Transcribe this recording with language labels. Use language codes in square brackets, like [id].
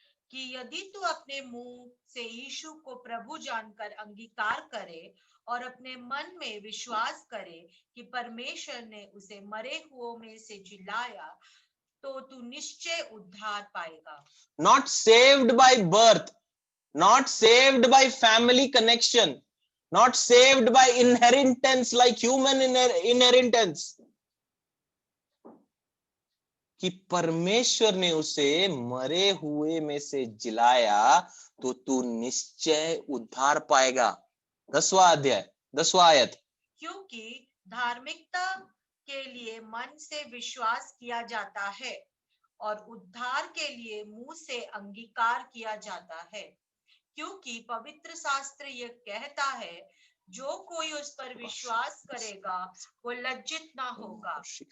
[hi] कि यदि तू अपने मुंह से यीशु को प्रभु जानकर अंगीकार करे और अपने मन में विश्वास करे कि परमेश्वर ने उसे मरे हुओं में से जिलाया, तो तू निश्चय उद्धार पाएगा। [en] Not saved by birth, not saved by family connection, not saved by inheritance like human inheritance, [hi] कि परमेश्वर ने उसे मरे हुए में से जिलाया तो तू निश्चय उद्धार पाएगा। 10वां अध्याय 10वां आयत। क्योंकि धार्मिकता के लिए मन से विश्वास किया जाता है और उद्धार के लिए मुंह से अंगीकार किया जाता है। क्योंकि पवित्र शास्त्र यह कहता है, जो कोई उस पर विश्वास करेगा वो लज्जित ना होगा।